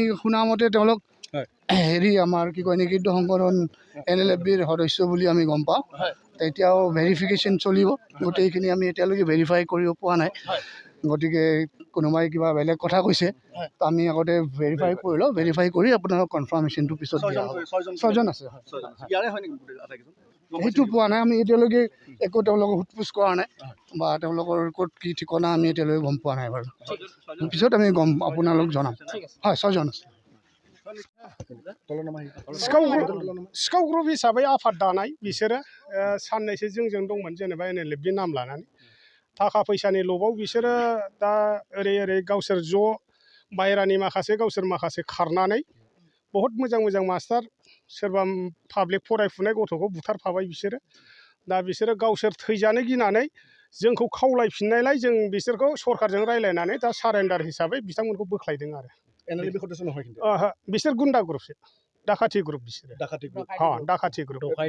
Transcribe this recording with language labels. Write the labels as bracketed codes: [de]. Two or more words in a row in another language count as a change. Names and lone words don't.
[as] শুনামতে তেওঁলোক হেৰি আমাৰ কি কয় নিষিদ্ধ সংগঠন NLFৰ সদস্য বুলি আমি গম পাওঁ এতিয়াও ভেৰিফিকেশ্যন চলিব গোটেইখিনি আমি এতিয়ালৈকে ভেৰিফাই কৰিব পৰা নাই গতিকে কোনোবাই কিবা বেলেগ কথা কৈছে আমি আগতে ভেৰিফাই কৰি লওঁ ভেৰিফাই কৰি আপোনালোক কনফাৰ্মেশ্যনটো পিছত দিয়া হ'ব 6 জন আছে সেইটো পোৱা নাই আমি এতিয়ালৈকে একো তেওঁলোকক সোধপোছ কৰা নাই বা তেওঁলোকৰ ক'ত কি ঠিকনা আমি এতিয়ালৈকে গম পোৱা নাই বাৰু পিছত আমি গম আপোনালোক জনাম হয় 6 জন আছে [brx] सिखाव ग्रुप हिसाबै आफाद दानाय बिसोरो साननैसो जोंजों दंमोन जेनेबा NLFनि नाम लानानै थाखा फैसानि लबाव बिसोरो दा ओरै गावसोर ज' बाहेरानि माखासे गावसोर माखासे खारनानै बहुत मोजां मास्टार सोरबा पाब्लिक फरायफुनाय गथ'खौ बुथारफाबाय बिसोरो दा बिसोरो गावसोर थैजानो गिनानै जोंखौ खावलायफिननायलाय जों बिसोरखौ सरकारजों रायलायनानै दा सारेन्डार हिसाबै बिथांमोनखौ बोख्लायदों आरो बिसोर गुन्डा ग्रुपसो डाकाति ग्रुप बिसोरो डाकाति ग्रुप